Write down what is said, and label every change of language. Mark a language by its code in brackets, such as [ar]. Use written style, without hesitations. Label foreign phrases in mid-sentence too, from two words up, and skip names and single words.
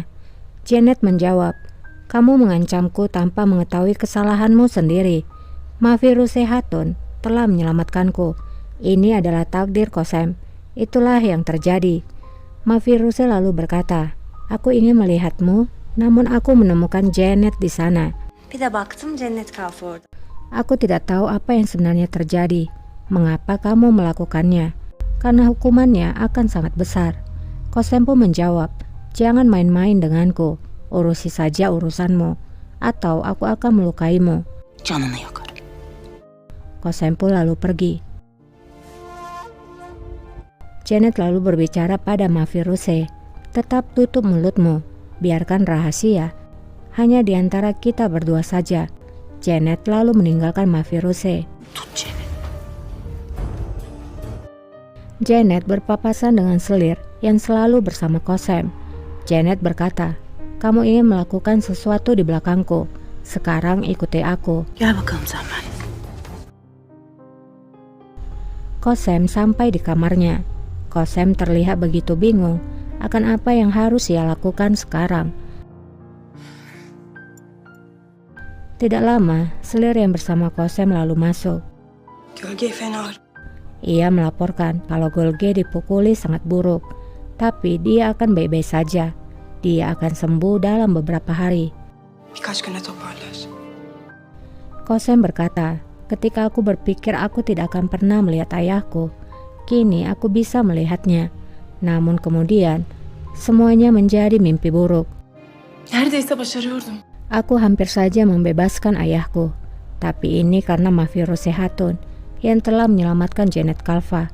[id] Janet menjawab, "Kamu mengancamku tanpa mengetahui kesalahanmu sendiri. Mafiruse Hatun telah menyelamatkanku. Ini adalah takdir Kosem. Itulah yang terjadi." Mafiruse lalu berkata, "Aku ingin melihatmu, namun aku menemukan Janet di sana. [tr] Bir de baktım Cennet kalfa orada. [id] Aku tidak tahu apa yang sebenarnya terjadi. Mengapa kamu melakukannya? Karena hukumannya akan sangat besar." Kosem pun menjawab, "Jangan main-main denganku. Urusi saja urusanmu, atau aku akan melukaimu." [tr] Canını yakar. [id] Kosem pun lalu pergi. Janet lalu berbicara pada Mafiruse, "Tetap tutup mulutmu. Biarkan rahasia hanya di antara kita berdua saja." Janet lalu meninggalkan Mafiruse. [tr] Tut çene. [id] Janet berpapasan dengan selir yang selalu bersama Kosem. Janet berkata, "Kamu ingin melakukan sesuatu di belakangku. Sekarang ikuti aku." [tr] Gel bakalım sen benimle. [id] Kosem sampai di kamarnya. Kosem terlihat begitu bingung akan apa yang harus ia lakukan sekarang. Tidak lama, selir yang bersama Kosem lalu masuk. [tr] Gölge fena. [id] Ia melaporkan kalau Golge dipukuli sangat buruk, tapi dia akan baik-baik saja. Dia akan sembuh dalam beberapa hari. [tr] Birkaç güne toparlar. [id] Kosem berkata, "Ketika aku berpikir aku tidak akan pernah melihat ayahku, kini aku bisa melihatnya. Namun kemudian, semuanya menjadi mimpi buruk. [tr] Neredeyse başarıyordum. [id] Aku hampir saja membebaskan ayahku, tapi ini karena Mafiruse Hatun yang telah menyelamatkan Janet Kalfa."